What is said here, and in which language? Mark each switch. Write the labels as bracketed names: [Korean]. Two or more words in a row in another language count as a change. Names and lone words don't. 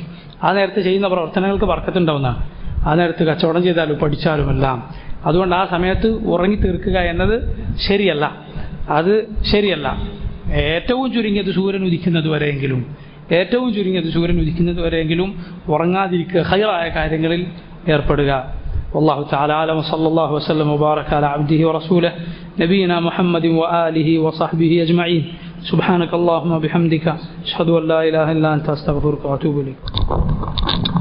[Malayalam] ആ നേരത്തെ ചെയ്യുന്ന പ്രവർത്തനങ്ങൾക്ക് ബർക്കത്തുണ്ടാവുന്നതാണ്. ആ നേരത്ത് കച്ചവടം ചെയ്താലും പഠിച്ചാലുമെല്ലാം. അതുകൊണ്ട് ആ സമയത്ത് ഉറങ്ങി തീർക്കുക എന്നത് ശരിയല്ല, അത് ശരിയല്ല. ഏറ്റവും ചുരുങ്ങിയത് സൂര്യൻ ഉദിക്കുന്നത് വരെയെങ്കിലും ഉറങ്ങാതിരിക്കുക, ഖൈറായ കാര്യങ്ങളിൽ ഏർപ്പെടുക. [Arabic] والله تعالى أعلم وصلى الله وسلم وبارك على عبده ورسوله نبينا محمد وآله وصحبه أجمعين. سبحانك اللهم وبحمدك أشهد أن لا إله إلا أنت أستغفرك وأتوب إليك.